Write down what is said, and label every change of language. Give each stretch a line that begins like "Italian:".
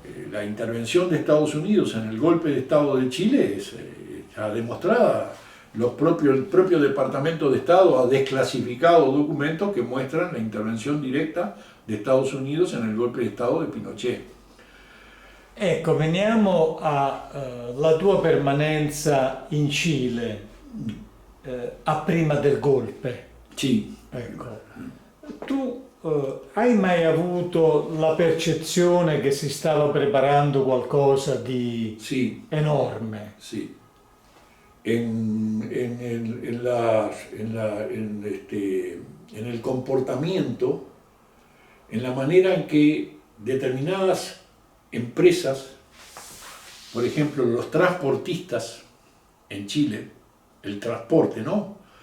Spanish: La intervención de Estados Unidos en el golpe de Estado de Chile es ya demostrada. El propio Departamento de Estado ha desclasificado documentos que muestran la intervención directa de Estados Unidos en el golpe de Estado de Pinochet.
Italian: Ecco, veniamo alla tua permanenza in Cile a prima del golpe. Sì. Ecco. Tu hai mai avuto la percezione che si stava preparando qualcosa di enorme? Sì.
Spanish: En el comportamiento, en la manera en que determinadas empresas, por ejemplo los transportistas en Chile, el transporte, ¿no?